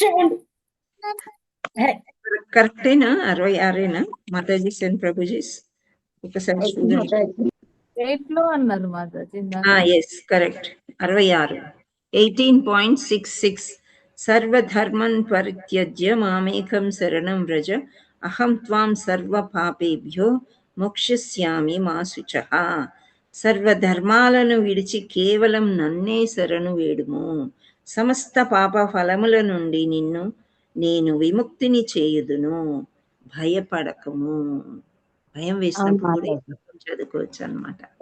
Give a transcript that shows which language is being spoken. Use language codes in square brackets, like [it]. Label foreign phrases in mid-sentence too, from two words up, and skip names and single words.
[te] కరెక్టేనా? 66ఏనా మాతాజీ అండ్ ప్రభుజీస్? ఒకసారి చూడండి. 8 లో అన్నారు మాతాజీ. [en] yes correct. [sa] 66 18.66 సర్వధర్మన్ పరిత్యజ్య మామేకం శరణం వ్రజ అహం త్వాం సర్వ పాపేభ్యో మోక్షయిష్యామి మా శుచః. [te] సర్వధర్మాలను విడిచి కేవలం నన్నే శరణు వేడుము, సమస్త పాప ఫలముల నుండి నిన్ను నేను విముక్తిని చేయుదును, భయపడకము. భయం వేసినప్పుడు కూడా చదువుకోవచ్చు అనమాట.